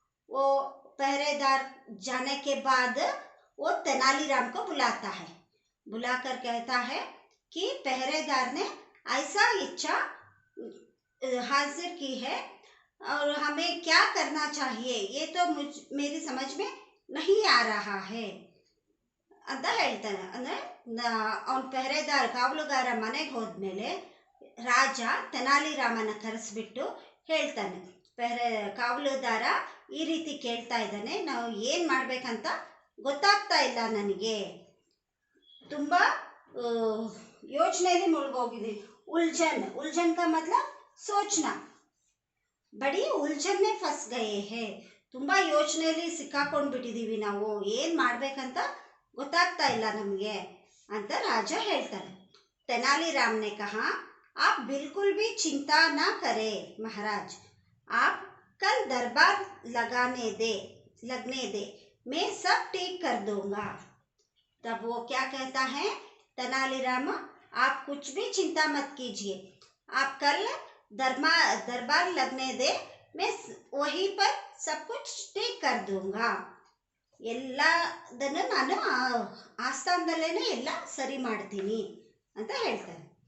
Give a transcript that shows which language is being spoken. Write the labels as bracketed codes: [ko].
[hi] वो पहरेदार जाने के बाद वो तेनालीराम को बुलाता है, बुलाकर कहता है कि पहरेदार ने ऐसा इच्छा हाजिर की है और हमें क्या करना चाहिए, ये तो मेरी समझ में नहीं आ रहा है [kn] ಅಂತ ಹೇಳ್ತಾನೆ। ಅಂದರೆ ಅವನ ಪೆಹರೆದಾರ ಕಾವಲುಗಾರ ಮನೆಗೆ ಹೋದ್ಮೇಲೆ ರಾಜ ತೆನಾಲಿರಾಮನ ಕರೆಸ್ಬಿಟ್ಟು ಹೇಳ್ತಾನೆ, ಕಾವಲುದಾರ ಈ ರೀತಿ ಕೇಳ್ತಾ ಇದ್ದಾನೆ, ನಾವು ಏನು ಮಾಡಬೇಕಂತ ಗೊತ್ತಾಗ್ತಾ ಇಲ್ಲ ನನಗೆ, ತುಂಬ ಯೋಚನೆಯಲ್ಲಿ ಮುಳುಗೋಗಿದ್ದೀನಿ। ಉಲ್झन, [hi] उलझन का मतलब सोचना, बड़ी उलझन में फंस गए हैं, [kn] ತುಂಬಾ ಯೋಚನೆಯಲ್ಲಿ ಸಿಕ್ಕಾಕೊಂಡು ಬಿಟ್ಟಿದ್ದೀವಿ ನಾವು, ಏನು ಮಾಡಬೇಕಂತ ಗೊತ್ತಾಗ್ತಾ ಇಲ್ಲ ನಮಗೆ ಅಂತ ರಾಜ ಹೇಳ್ತಾನೆ। [hi] तेनालीराम ने कहा, आप बिल्कुल भी चिंता ना करें महाराज, आप कल दरबार लगने दे, मैं सब ठीक कर दूंगा। तब वो क्या कहता है, तेनालीराम, आप कुछ भी चिंता मत कीजिए, आप कल दरबार लगने दे, मैं वहीं पर सब कुछ ठीक कर दूंगा, [kn] ಎಲ್ಲದನ್ನು ನಾನು ಆಸ್ಥಾನದಲ್ಲೇನೆ ಎಲ್ಲ ಸರಿ ಮಾಡ್ತೀನಿ ಅಂತ ಹೇಳ್ತಾರೆ।